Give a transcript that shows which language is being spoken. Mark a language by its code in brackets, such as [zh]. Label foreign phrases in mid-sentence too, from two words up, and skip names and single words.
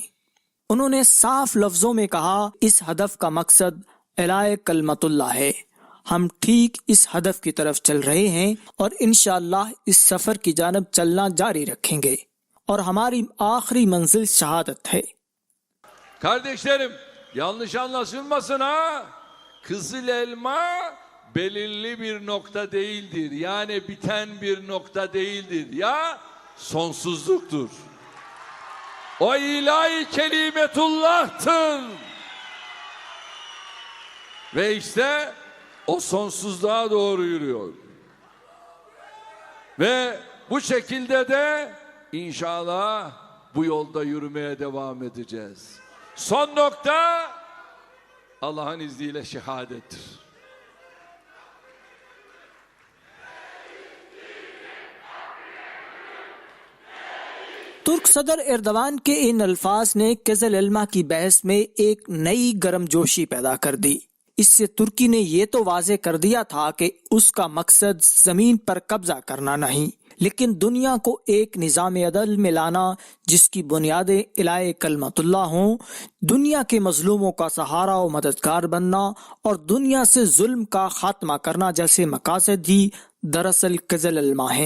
[ur] انہوں نے صاف لفظوں میں کہا، اس ہدف کا مقصد اعلائے کلمۃ اللہ ہے. ہم ٹھیک اس ہدف کی طرف چل رہے ہیں اور ان شاء اللہ اس سفر کی جانب چلنا جاری رکھیں گے اور ہماری آخری منزل شہادت ہے. [tr] Kardeşlerim, yanlış anlaşılmasın ha. Kızıl elma belirli bir nokta değildir. Yani biten bir nokta değildir. Ya sonsuzluktur. O ilahi kelimetullah'tır. Ve işte o sonsuzluğa doğru yürüyor. Ve bu şekilde de inşallah bu yolda yürümeye devam edeceğiz. Son nokta Allah'ın izniyle şehadettir. [ur] ترک صدر اردوان کے ان الفاظ نے قزل ایلما کی بحث میں ایک نئی گرمجوشی پیدا کر دی. اس سے ترکی نے یہ تو واضح کر دیا تھا کہ اس کا مقصد زمین پر قبضہ کرنا نہیں، لیکن دنیا کو ایک نظام عدل میں لانا جس کی بنیادیں اعلائے کلمۃ اللہ ہوں، دنیا کے مظلوموں کا سہارا اور مددگار بننا اور دنیا سے ظلم کا خاتمہ کرنا جیسے مقاصد ہی دراصل قزل الما ہیں.